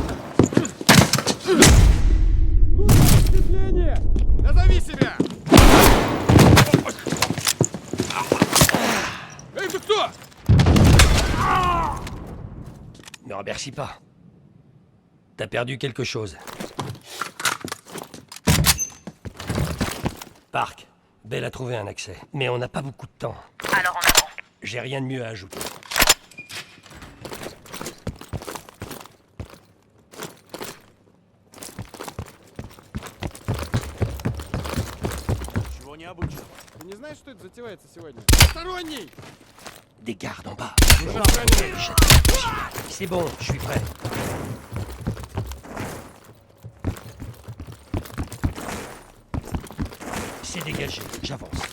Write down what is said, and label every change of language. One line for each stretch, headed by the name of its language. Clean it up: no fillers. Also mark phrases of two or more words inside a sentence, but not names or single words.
Russian: Вступление! Назови себя! Эй, ты кто?
French: Ne remercie pas. T'as perdu quelque chose. Park, Belle a trouvé un accès, mais on n'a pas beaucoup de temps. Alors en avant. J'ai rien de mieux à ajouter.
Russian: Чего не обучен? Ты не знаешь, что это затевается сегодня? Посторонний!
French: Des gardes en bas.
Russian: Уже охраняют.
French: C'est bon, je suis prêt. C'est dégagé, j'avance.